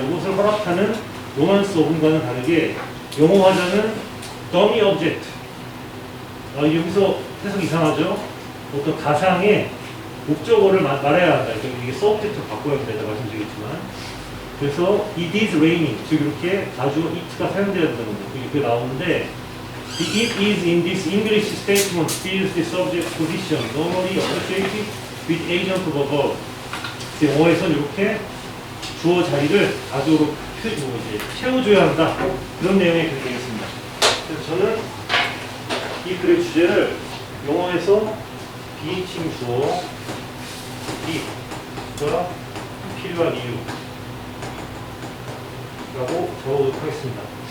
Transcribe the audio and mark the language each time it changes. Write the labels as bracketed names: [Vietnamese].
[Korean] 이것을 허락하는 로만스 어군과는 다르게 영어화자는 dummy object. 여기서 해석 이상하죠? 어떤 가상의 목적어를 말해야 한다. 이게 subject로 바꿔야 된다 말씀드리겠지만 그래서 [English] it is raining [Korean] 즉 이렇게 가주어 it가 사용되어야 된다는 거 이렇게 나오는데 [English] The it is in this English statement fills the subject position normally associated with agent of above. [Korean] 영어에서는 이렇게 주어 자리를 가주어로 채워줘야 한다. 그런 내용의 글이 되겠습니다. 그래서 저는 이 글의 주제를 영어에서 비인칭 주어 이가 필요한 이유라고 적어보도록 하겠습니다.